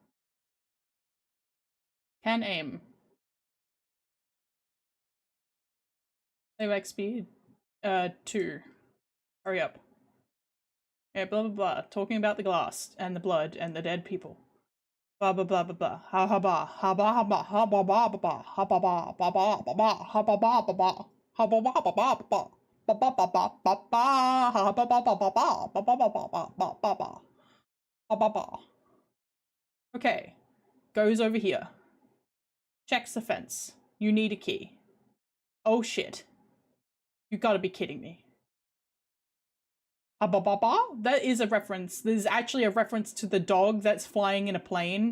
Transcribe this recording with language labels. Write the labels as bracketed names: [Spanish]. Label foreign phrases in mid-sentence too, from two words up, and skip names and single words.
[English] Can aim. Save speed. 2. Hurry up. Yeah, blah blah blah. Talking about the glass and the blood and the dead people. Blah blah blah blah blah. Ha ha ba. Ha ba ha ba. Ha ba ba ba ba. Ha ba ba ba ba ba ba. Ha ba ba ba ba. Ha ba ba ba ba ba. Ba ba ba ba ba ba. Ha ba ba ba ba ba. Ba ba ba ba ba ba ba ba. Ba ba ba. Okay. Goes over here. Checks the fence. You need a key. Oh shit. You gotta be kidding me. That is a reference. There's actually a reference to the dog that's flying in a plane.